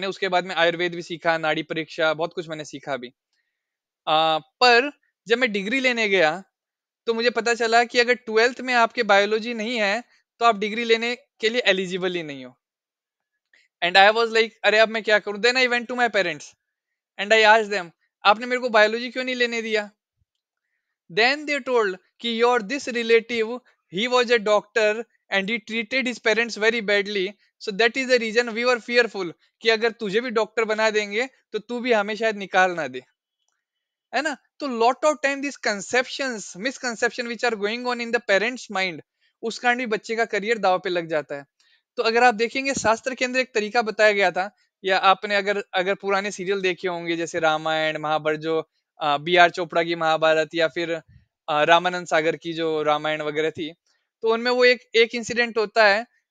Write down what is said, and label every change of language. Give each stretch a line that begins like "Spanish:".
Hindi: मैंने उसके बाद में आयुर्वेद भी सीखा, नाड़ी परीक्षा, बहुत कुछ मैंने सीखा अभी। पर जब मैं डिग्री लेने गया, तो मुझे पता चला कि अगर ट्वेल्थ में आपके बायोलॉजी नहीं है, तो आप डिग्री लेने के लिए एलिजिबल ही नहीं हो।
English: and I was like,
Hindi: अरे अब मैं क्या करूं?
English: then I went to my parents and I asked them,
Hindi: आपने मेरे को बायोलॉजी क्यों नहीं लेने दिया?
English: Then they told कि your this relative, he was a doctor and he treated his parents very badly, so that is the reason we were fearful
Hindi: कि अगर तुझे भी डॉक्टर बना देंगे तो तू भी हमें शायद निकाल ना दे। है ना?
English: तो lot of time this conceptions, misconception which are going on in the parents mind,
Hindi: उस कारण भी बच्चे का करियर दाव पे लग जाता है। तो अगर आप देखेंगे, शास्त्र के अंदर एक तरीका बताया गया था, या आपने अगर अगर पुराने सीरियल देखे होंगे, जैसे रामायण महाभारत, जो बी आर चोपड़ा की महाभारत, या फिर रामानंद सागर की जो रामायण वगैरह थी, तो उनमें वो एक एक इंसिडेंट होता है।